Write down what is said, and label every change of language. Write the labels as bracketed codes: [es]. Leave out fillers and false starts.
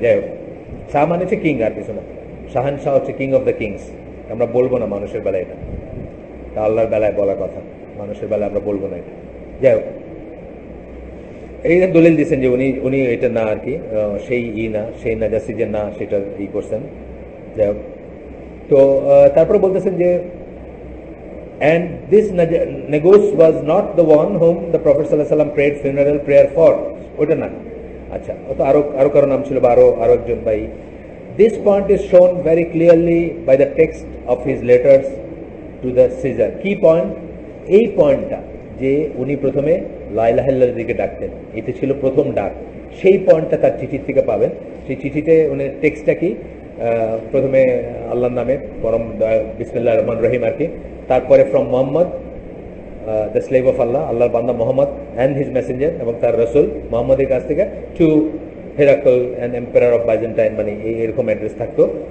[bn] যাই হোক, শাহ মানে হচ্ছে কিং আর কিছু না, শাহান শাহ হচ্ছে [en] King of the kings. [bn] আমরা বলবো না মানুষের বেলায় এটা, আল্লাহর বেলায় বলার কথা, মানুষের বেলায় আমরা বলবো না এটা। যাই হোক, এই দলিল দিচ্ছেন যে উনি এটা না আর কি, সেই না, সেই নাজাসি যে না, সেটা করছেন। যাই হোক, তো তারপরে বলতেছেন যে [en] and this Negus was not the one whom the Prophet sallallahu alaihi wasallam prayed funeral prayer for. [bn] ওটা না, আচ্ছা, ও তো আরো কারো নাম ছিল বা আরো একজন ভাই। [en] This point is shown very clearly by the text of his letters to the Caesar. [bn] কি পয়েন্ট? এই পয়েন্টটা যে উনি প্রথমে লা ইলাহা ইল্লাল্লাহর দিকে ডাকতেন, এটি ছিল প্রথম ডাক, সেই পয়েন্টটা তার চিঠির থেকে পাবেন। সেই চিঠিতে উনি টেক্সটটা কি, প্রথমে আল্লাহর নামে, পরম বিসমিল্লাহির রহমানির রহিম আর কি, তারপরে [en] from Mohammad the slave of Allah, [bn] আল্লাহর বান্দা মোহাম্মদ অ্যান্ড হিজ মেসেঞ্জার, এবং তার রসুল মোহাম্মদের কাছ থেকে [en] to Heraclius and empire of Byzantine, [bn] মানে এরকম অ্যাড্রেস থাকতো।